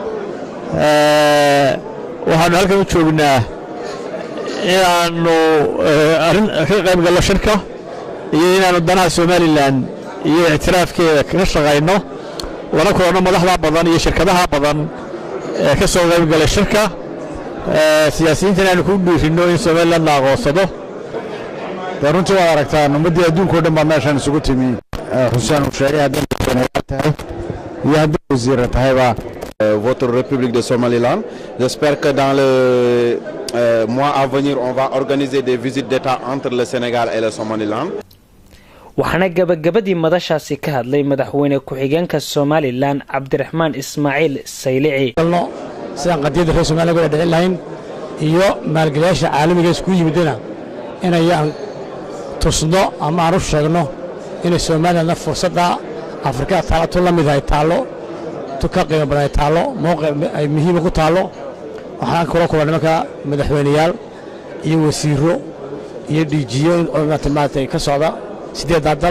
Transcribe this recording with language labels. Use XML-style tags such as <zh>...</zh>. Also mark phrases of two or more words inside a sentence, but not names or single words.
<so>waxaan halkan u joognaa inaanu arrin ka qayb galno shirka iyo inaanu danaha Somaliland iyo ictiraafkeeda ka shaqeyno lana kulano madaxda badan iyo shirkadaha badan ee ka soo qayb galay shirka siyaasiyiinta aanu ku dhiirino in Somaliland la aqoonsado runtii waa aragtaan ummadii adduunka oo dhan baa meeshan isugu timi Xusaan uu sheegay haddii ay tahay iyo haddii wasiir tahayba</so> <fr>votre République de Somaliland. J'espère que dans le mois à venir on va organiser des visites d'état entre le Sénégal et le Somaliland.</fr> <so>waxaana gabagabadii madashaasi ka hadlay madaxweyne ku-xigeenka Somaliland Cabdiraxmaan Ismaaciil Saylici sidaan qadiyada reer Soomaaliya uga dhicin lahayn iyo maalgeliyaasha caalamiga isku yimidna inayaan tusno ama aan u sheegno in Soomaaliland fursadda Afrika taalato la mid ay taalo ka qiimo badan ay taalo mowqif ay muhiim ku taalo waxaan kula kulannay marka madaxweynayaal iyo wasiiro iyo DGO oo maanta ka socda 8 dal</so>